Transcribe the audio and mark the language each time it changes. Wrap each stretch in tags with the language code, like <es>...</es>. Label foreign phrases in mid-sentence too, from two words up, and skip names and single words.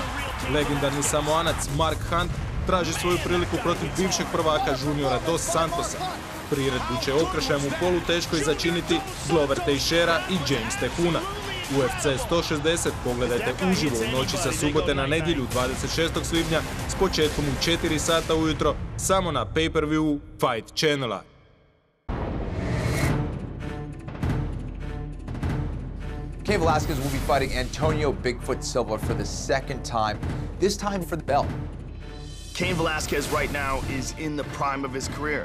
<hr>Legendarni Samoanac Mark Hunt traži svoju priliku protiv bivšeg prvaka juniora dos Santosa. Priredbu će okršajem u poluteškoj začiniti Glover Teixeira i James Tehuna. UFC 160 pogledajte uživo u noći sa subote na nedjelju 26. svibnja s početkom u 4 sata ujutro samo na pay-per-view Fight Channela.</hr> <en>Cain Velasquez will be fighting Antonio Bigfoot Silva for the second time, this time for the belt. Cain Velasquez right now is in the prime of his career.</en>